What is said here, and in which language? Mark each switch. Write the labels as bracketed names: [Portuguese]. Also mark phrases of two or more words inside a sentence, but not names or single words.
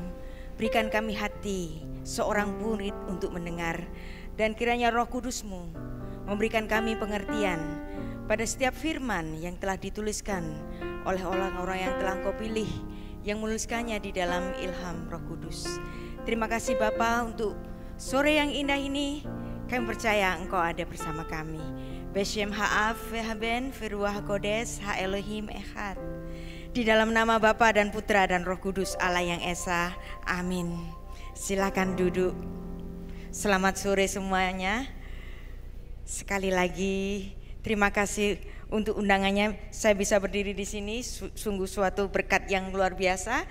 [Indonesian] Berikan kami hati seorang murid untuk mendengar, dan kiranya Roh Kudus-Mu memberikan kami pengertian pada setiap firman yang telah dituliskan oleh orang-orang yang telah Engkau pilih, yang menuliskannya di dalam ilham Roh Kudus. Terima kasih Bapa untuk sore yang indah ini. Kami percaya Engkau ada bersama kami. [Hebrew] בשם האב והבן ורוח הקודש האלהים אחד. [Indonesian] Di dalam nama Bapa dan Putra dan Roh Kudus Allah yang Esa. Amin. Silakan duduk. Selamat sore semuanya. Sekali lagi terima kasih untuk undangannya, saya bisa berdiri di sini, sungguh suatu berkat yang luar biasa.